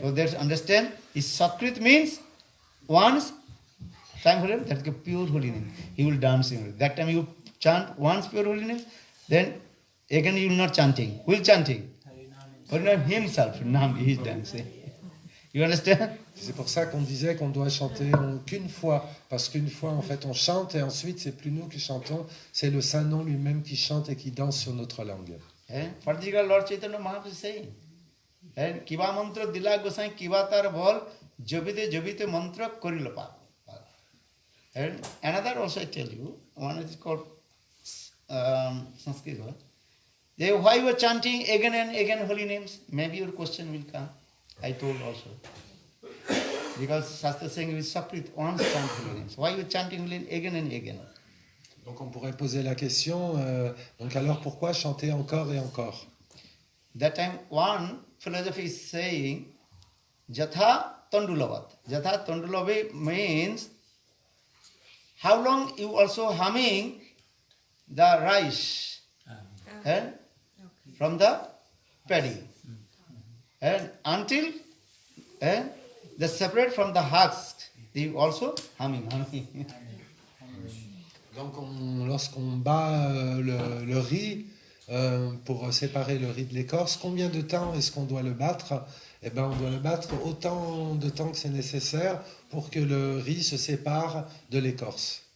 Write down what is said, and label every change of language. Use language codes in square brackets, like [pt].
[en] So that's understand, is Sakrit means once, time for him, that's a pure holy name. He will dance in it. That time you chant once pure holy name, then again you will not chanting. Who will chanting? Harinam himself, Nam, he is dancing. You understand? [fr] C'est pour ça qu'on disait qu'on doit chanter qu'une fois, parce qu'une fois en fait on chante et ensuite c'est plus nous qui chantons, c'est le saint nom lui-même qui chante et qui danse sur notre langue. [en] Particularly Lord Chaitanya Mahaprabhu is saying, [bn] Kiva mantra dila gosai kiva tar bol jobite mantra korilapa. [en] And another also I tell you, one is called Sanskrit word. Why you are chanting again and again holy names? Maybe your question will come. I told also. Because Shastra is saying, we Saprit, once chant holy names. Why you chanting holy name again and again? [fr] Donc on pourrait poser la question, donc alors pourquoi chanter encore et encore? [en] That time one philosophy is saying, Jatha Tandulavat. Jatha Tandulavat means how long you also humming the rice and from the paddy and until the separate from the husk, you also humming. [fr] Donc lorsqu'on bat le riz pour séparer le riz de l'écorce, combien de temps est-ce qu'on doit le battre? Eh bien, on doit le battre autant de temps que c'est nécessaire pour que le riz se sépare de l'écorce.